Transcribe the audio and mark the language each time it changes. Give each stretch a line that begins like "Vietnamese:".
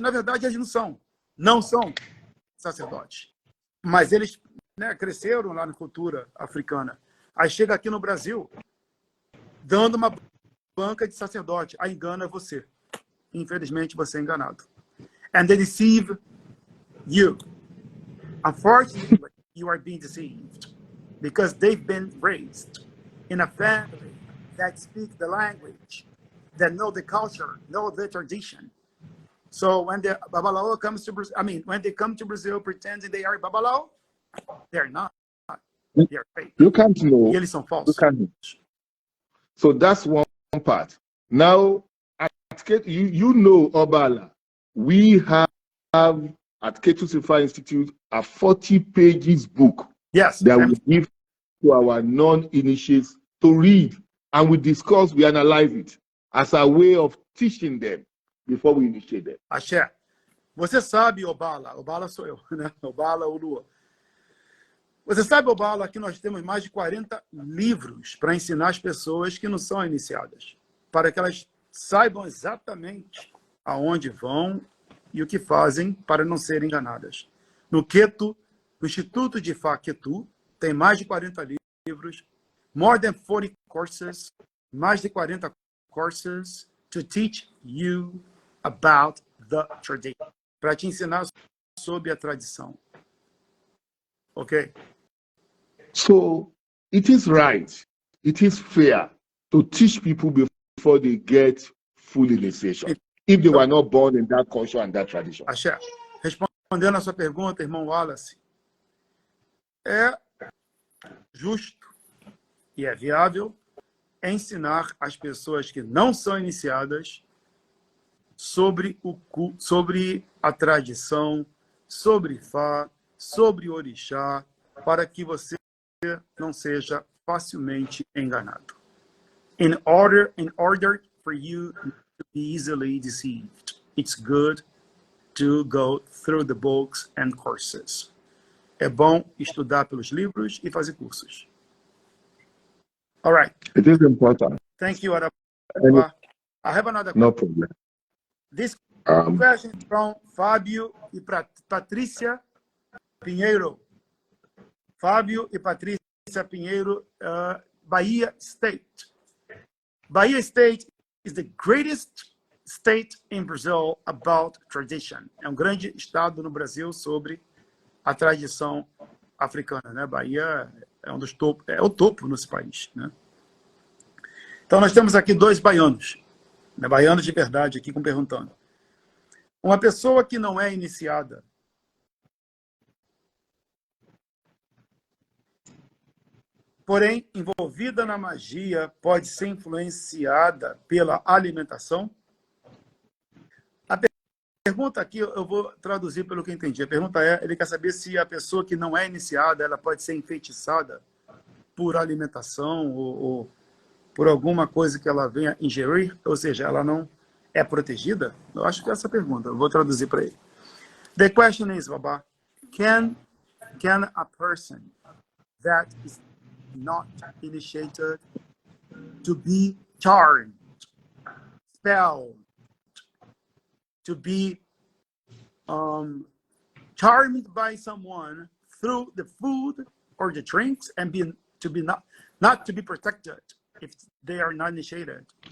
Portuguese: Na verdade, eles não são sacerdotes. Mas eles, né, cresceram lá na cultura africana. Aí chega aqui no Brasil, dando uma banca de sacerdote. Aí engana você. Infelizmente, você é enganado.
English: And they deceive you. Unfortunately, you are being deceived because they've been raised in a family that speak the language, that know the culture, know the tradition. So when the babalaô comes to Brazil, when they come to Brazil pretending they are babalaô, they're not. They're fake. You can't know.
Portuguese: E eles são falsos.
English: You can't. So that's one part. Now, you know, Obaalá, we have at Ketus Ifá Institute a 40 pages book. Yes. That we give to our non-initiates to read, and we discuss, we analyze it as a way of teaching them before we initiate them. Axé.
Portuguese: Você sabe, Obaalá sou eu, né? Obaalá Oluwo. Você sabe, Obaalá, que nós temos mais de 40 livros para ensinar as pessoas que não são iniciadas, para que elas saibam exatamente aonde vão e o que fazem para não serem enganadas. No Instituto de Ifá Ketu, tem mais de 40 livros,
English: more than 40 courses,
Portuguese: mais de 40 courses to teach you about the tradition, para te ensinar sobre a tradição. Ok?
English: So, it is right, it is fair to teach people before they get full initiation, if they were not born in that culture and that tradition. Axé.
Portuguese: Respondendo a sua pergunta, irmão Wallace, é justo e é viável ensinar as pessoas que não são iniciadas sobre a tradição, sobre Ifá, sobre Orixá, para que você não seja facilmente enganado.
English: in order for you to be easily deceived. It's good to go through the books and courses.
Portuguese: É bom estudar pelos livros e fazer cursos.
English: All right. It is important. Thank you, Arabá. I have another question. No problem. This question is from Fábio e Patrícia Pinheiro. Fábio e Patrícia Pinheiro, Bahia State. Bahia State is the greatest state in Brazil about tradition.
Portuguese: É um grande estado no Brasil sobre a tradição africana, né? Bahia é um dos topos, é o topo nesse país, né? Então nós temos aqui dois baianos, né? Baianos de verdade aqui perguntando. Uma pessoa que não é iniciada, porém envolvida na magia, pode ser influenciada pela alimentação? A pergunta aqui, eu vou traduzir pelo que eu entendi. A pergunta é, ele quer saber se a pessoa que não é iniciada, ela pode ser enfeitiçada por alimentação ou por alguma coisa que ela venha ingerir, ou seja, ela não é protegida? Eu acho que é essa a pergunta. Eu vou traduzir para ele.
English: The question is, Baba, can a person that is not initiated to be charmed, spelled, to be charmed by someone through the food or the drinks and not to be protected if they are not initiated?